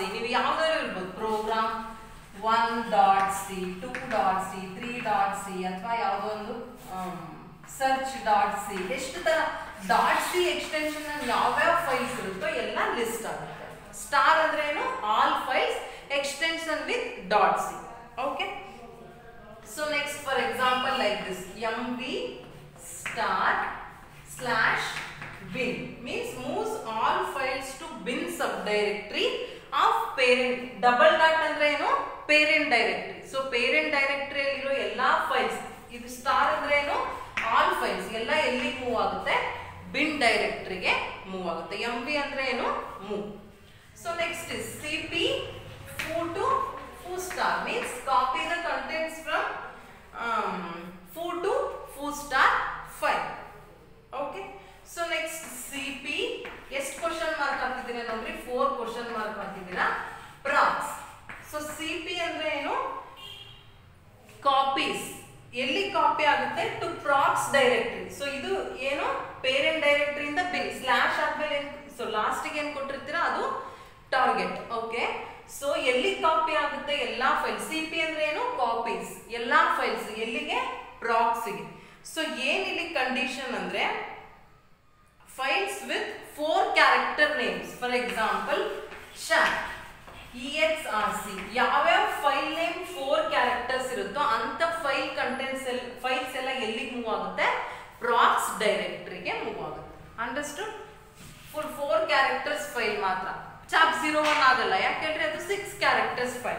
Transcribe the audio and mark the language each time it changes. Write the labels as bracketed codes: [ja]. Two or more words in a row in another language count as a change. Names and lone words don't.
[kn] ನೀವು ಯಾವ್ದಾದ್ರು ಇರ್ಬೋದು, ಪ್ರೋಗ್ರಾಮ್ 1.c 2.c 3.c ಅಥವಾ ಯಾವುದೋ ಒಂದು search.c. ಎಷ್ಟು ತರ .c ಎಕ್ಸ್ಟೆನ್ಷನ್ ಯಾವ್ಯಾವ ಫೈಲ್ಸ್ ಇರುತ್ತೋ ಎಲ್ಲ ಲಿಸ್ಟ್ ಆಗುತ್ತೆ. [en] ಸ್ಟಾರ್ [kn] ಅಂದ್ರೆ ಏನು, [en] all files extension with .c. okay, so next for example like this mv star/bin means moves all files to bin subdirectory of parent. double dot [kn] ಅಂದ್ರೆ ಏನು, [en] parent directory. so parent directory [kn] ಅಲ್ಲಿರೋ ಎಲ್ಲಾ ಫೈಲ್ಸ್, ಇದು ಸ್ಟಾರ್ ಅಂದ್ರೆ ಏನು, [en] all files [kn] ಎಲ್ಲ ಎಲ್ಲಿ ಮೂವ್ ಆಗುತ್ತೆ, ಬಿನ್ ಡೈರೆಕ್ಟರಿಗೆ ಮೂವ್ ಆಗುತ್ತೆ. [en] mv [kn] ಅಂದ್ರೆ ಏನು, [en] move. so next is cp foo to foo star means copy the contents from foo to foo star file. okay, so next [kn] cp ಎಷ್ಟು [en] question mark [kn] ಹಾಕಿದ್ದೀರಾ ನೋಡ್ರಿ, 4 [en] question mark [kn] ಹಾಕಿದ್ದೀರಾ. ಪ್ರಾಕ್ಸ್, ಸೊ cp ಅಂದ್ರೆ ಏನು, ಕಾಪೀಸ್, ಎಲ್ಲಿ ಕಾಪಿ ಆಗುತ್ತೆ, [en] to procs directory. [kn] ಸೊ ಇದು ಏನು, ಪೇರೆಂಟ್ ಡೈರೆಕ್ಟರಿಯಿಂದ [en] bin slash [kn] ಆದ್ಮೇಲೆ, ಸೊ ಲಾಸ್ಟಿಗೆ ಏನ್ ಕೊಟ್ಟಿರ್ತೀರಾ ಅದು ಟಾರ್ಗೆಟ್. [en] okay, so [kn] ಎಲ್ಲಿ ಕಾಪಿ ಆಗುತ್ತೆ, ಎಲ್ಲಾ ಫೈಲ್ಸ್. cp ಅಂದ್ರೆ ಏನು, ಕಾಪೀಸ್, ಎಲ್ಲಾ ಫೈಲ್ಸ್ ಎಲ್ಲಿಗೆ, ಪ್ರಾಕ್ಸ್ಗೆ. [en] ಸೊ [kn] ಏನ್ ಇಲ್ಲಿ [en] ಕಂಡೀಷನ್ ಅಂದ್ರೆ files with 4 character names. for example chat exrc, [kn] ಯಾವ್ಯಾವ [en] file name 4 characters [kn] ಇರುತ್ತೋ ಅಂತ [en] file contents files [kn] ಎಲ್ಲ ಎಲ್ಲಿಗೆ ಮೂವ್ ಆಗುತ್ತೆ, ಪ್ರಾಕ್ಸ್ ಡೈರೆಕ್ಟರಿಗೆ ಮೂವ್ ಆಗುತ್ತೆ. ಅಂಡರ್ಸ್ಟುಡ್? [en] full 4 characters file ಮಾತ್ರ. [kn] ಚಾಪ್ 01 ಆಗಲ್ಲ, ಯಾಕೆಂದ್ರೆ ಅದು [en] 6 characters file.